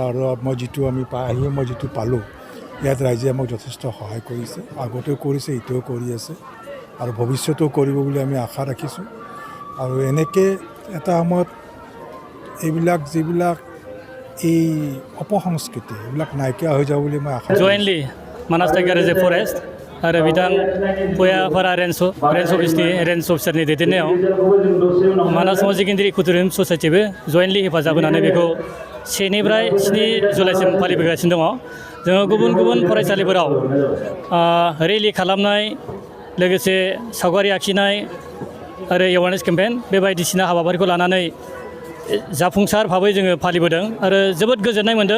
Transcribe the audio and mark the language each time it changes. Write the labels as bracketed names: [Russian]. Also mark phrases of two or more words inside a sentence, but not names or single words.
[Assamese] আৰু মই যিটো পালোঁ, ইয়াত ৰাইজে আমাক যথেষ্ট সহায় কৰিছে, আগতেও কৰিছে, এতিয়াও কৰি আছে আৰু ভৱিষ্যতেও কৰিব বুলি আমি আশা ৰাখিছোঁ। আৰু এনেকৈ এটা সময়ত যিবিলাক এই অপসংস্কৃতি এইবিলাক নাইকিয়া হৈ যাব বুলি মই আশা কৰোঁ। [Bodo] জইণ্টলি मानास टाइगार रिजर्व फरेस्ट आरो बिथां भुयापारा [English] range office range officer [Bodo] दैदेननायाव मानास मजिगिन्द्रि कुटुरिम ससाइटिबो जयेन्टलि हेफाजाब होनानै बेखौ 1निफ्राय 7 जुलाइसिम फालिबोगासिनो दङ। जोङो गुबुन गुबुन फरायसालिफोराव रेलि खालामनाय, लोगोसे सावगारि आखिनाय आरो [English] awareness campaign [Bodo] बे बायदिसिना हाबाफारिखौ लानानै जाफुंसार भाबै जोङो फालिबोदों आरो जोबोद गोजोननाय मोन्दों।